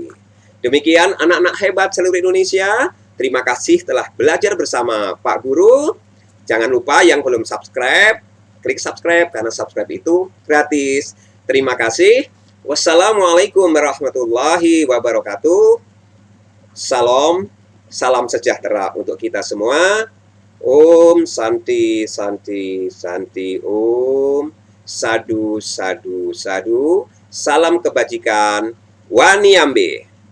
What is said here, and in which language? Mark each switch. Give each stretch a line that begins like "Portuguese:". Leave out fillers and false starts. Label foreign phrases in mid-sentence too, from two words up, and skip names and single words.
Indonesian: Demikian anak-anak hebat seluruh Indonesia. Terima kasih telah belajar bersama Pak Guru. Jangan lupa yang belum subscribe, klik subscribe karena subscribe itu gratis. Terima kasih.
Arabic: وعليكم السلام ورحمة الله وبركاته.
Indonesian: Salam, salam sejahtera untuk kita semua.
Sanskrit: ॐ शान्ति शान्ति शान्ति ॐ.
Pali: Sadu Sadu Sadu.
Indonesian: Salam kebajikan. Waniambe.